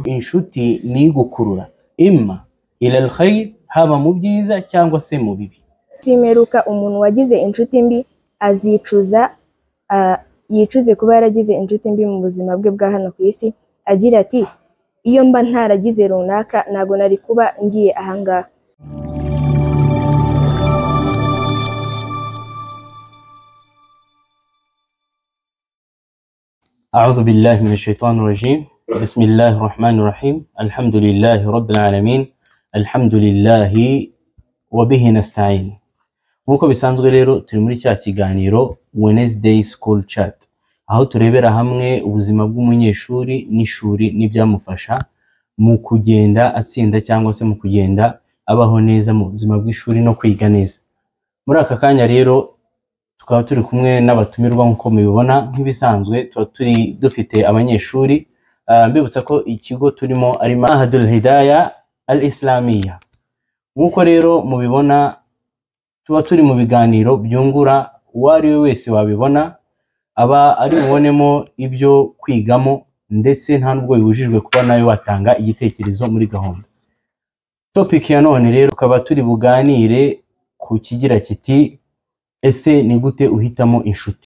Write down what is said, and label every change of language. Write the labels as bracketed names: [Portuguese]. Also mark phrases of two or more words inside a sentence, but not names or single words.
[Kinyarwanda] Inshuti ni igukurura [Arabic] إما إلى الخير, [Kinyarwanda] haba mu byiza cyangwa se mu bibi. Simeruka umuntu wagize inshuti mbi azicuza, yicuze kuba yaragize inshuti mbi mu buzima bwe bwa hano ku isi, agira ati iyo mba ntaragize runaka ntago nari kuba ngiye ahangaha. [Arabic] أعوذ بالله من الشيطان الرجيم. بسم الله الرحمن الرحيم. الحمد لله رب العالمين. الحمد لله وبه نستعين. [Kinyarwanda] Nkuko bisanzwe rero turi muri cya kiganiro Wednesday School Chat, aho turebera hamwe ubuzima bw'umunyeshuri n'ishuri n'ibyamufasha mu kugenda atsinda cyangwa se mu kugenda abaho neza mu buzima bw'ishuri no kwiga neza. Muri aka kanya rero tukaba turi kumwe n'abatumirwa nk'uko mubibona, nk'ibisanzwe tuba turi dufite abanyeshuri. Mbibutsa ko ikigo turimo ari Mahadul Hidaya al-Islamiyya. Nk'uko rero mubibona tuba turi mu biganiro byungura uwo ari we wese wabibona, aba ari bubonemo ibyo kwigamo, ndetse nta nubwo bibujijwe kuba nawe watanga igitekerezo muri gahunda. Topic ya none rero tukaba turi buganire ku kigira kiti ese ni gute uhitamo inshuti?